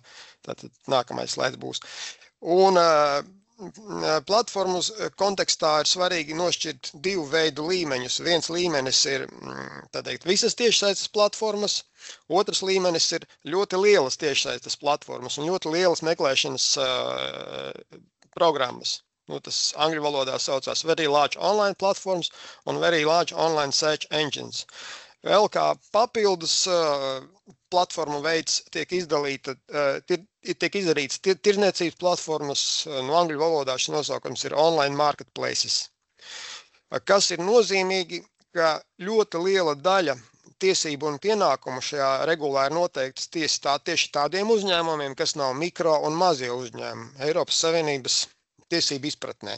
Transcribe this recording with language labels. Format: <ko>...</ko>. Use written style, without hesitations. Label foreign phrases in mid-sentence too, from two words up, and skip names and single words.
<lv>Tātad nākamais slaids būs. Un platformu kontekstā ir svarīgi nošķirt divu veidu līmeņus. Viens līmenis ir, tā teikt, visas tiešsaistes platformas, otrs līmenis ir ļoti lielas tiešsaistes platformas un ļoti lielas meklēšanas programmas. Tas angļu valodā saucās</lv> <en>Very Large Online Platforms</en> <lv>un</lv> <en>Very Large Online Search Engines.</en> <lv>Vēl kā papildus platformu veids tiek izdarīts tirdzniecības platformas, no angļu valodā šis nosaukums ir</lv> <en>Online Marketplaces.</en> <lv>kas ir nozīmīgi, ka ļoti liela daļa tiesību un pienākumu šajā regulā ir noteiktas tieši tādiem uzņēmumiem, kas nav mikro un mazie uzņēmumi Eiropas Savienības tiesību izpratnē.</lv>